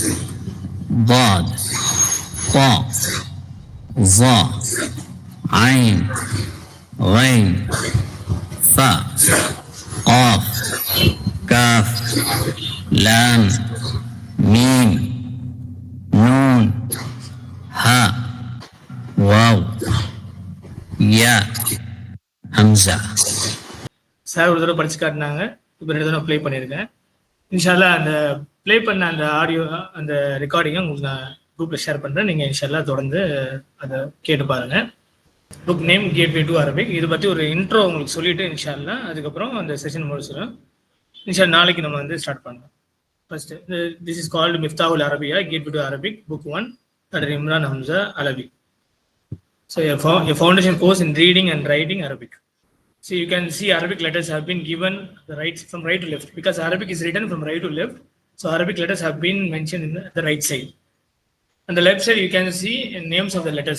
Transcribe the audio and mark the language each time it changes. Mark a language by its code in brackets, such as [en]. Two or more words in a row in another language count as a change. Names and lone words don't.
[ar] ضاد، طاء، ظاء، عين، غين، فاء، قاف، كاف، لام، ميم، نون، هاء، واو، ياء، همزة. [ta] சார் ஒரு தடவை படிச்சு காட்டினாங்க, இப்போ 2 தடவை ப்ளே பண்ணியிருக்கேன். இன்ஷால்லா அந்த ப்ளே பண்ண அந்த ஆடியோ அந்த ரெக்கார்டிங்கை உங்களுக்கு நான் குரூப்பில் ஷேர் பண்ணுறேன். நீங்கள் இன்ஷால்லா தொடர்ந்து அதை கேட்டு பாருங்கள். [en] Book name Gateway to Arabic. [ta] இதை பற்றி ஒரு இன்ட்ரோ உங்களுக்கு சொல்லிவிட்டு இன்ஷால்லா அதுக்கப்புறம் அந்த செஷன் முடிச்சிடும். இன்ஷால்லா நாளைக்கு நம்ம வந்து ஸ்டார்ட் பண்ணலாம். [en] first this is called [ta] மிஃப்தாவுல் அரபியா கேட்வே டு அரபிக் புக் 1 Dr. Imran Hamza Alavi. [en] So a foundation course in reading and writing Arabic. So you can see Arabic letters have been given from right to left because Arabic is written from right to left. So Arabic letters have been mentioned in the right side. On the left side you can see names of the letters.